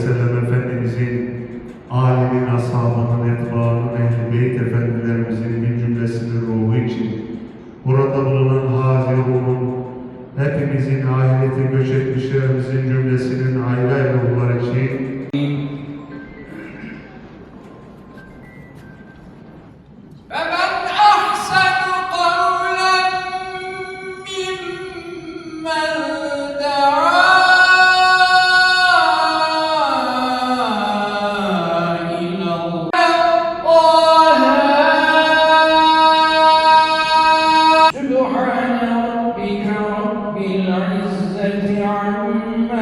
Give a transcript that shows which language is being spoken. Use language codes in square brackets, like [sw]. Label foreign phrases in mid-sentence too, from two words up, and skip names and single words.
[tr] sellem Efendimizin, âlinin, ashabının, etbaının, ehl-i beyt efendilerimizin bir cümlesinin ruhu için, burada bulunan hazirunun, hepimizin ahirete göç etmişlerimizin cümlesinin ayrı ayrı ruhları için, [ar] فمن أحسن قولا ممن دعا إلى الله سبحان ربك رب العزة عما